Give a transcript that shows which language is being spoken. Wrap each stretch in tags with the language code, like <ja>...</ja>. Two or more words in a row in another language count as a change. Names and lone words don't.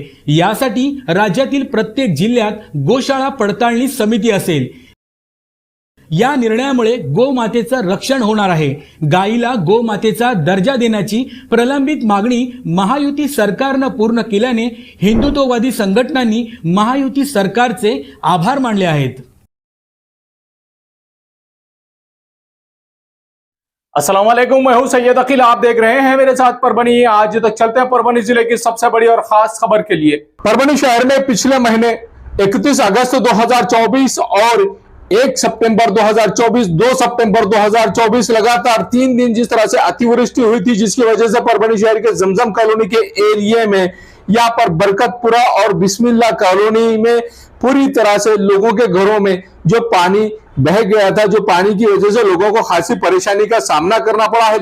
<mr>यासाठी राज्यातील प्रत्येक जिल्ह्यात गोशाळा पडताळणी समिती असेल। या निर्णयामुळे गोमातेचं रक्षण होणार आहे। गायीला गोमातेचा दर्जा देण्याची प्रलंबित मागणी महायुती सरकारने पूर्ण केल्याने हिंदुत्ववादी संघटनांनी महायुती सरकारचे आभार मानले आहेत।</mr> <ar>السلام عليكم,</ar> <hi>मैं हूं सैयद अकील, आप देख रहे हैं मेरे साथ परभनी। आज तक चलते हैं परभनी जिले की सबसे बड़ी और खास खबर के लिए। परभनी शहर में पिछले महीने 31 अगस्त 2024 और 1 सितंबर 2024, 2 सितंबर 2024 लगातार 3 दिन जिस तरह से अतिवृष्टि हुई थी, जिसकी वजह से परभनी शहर के जमजम कॉलोनी के एरिया में, यहाँ पर बरकतपुरा और बिस्मिल्लाह कॉलोनी में पूरी तरह से लोगों के घरों में जो पानी बह गया था, जो पानी की वजह से लोगों को खासी परेशानी का सामना करना पड़ा है।</hi>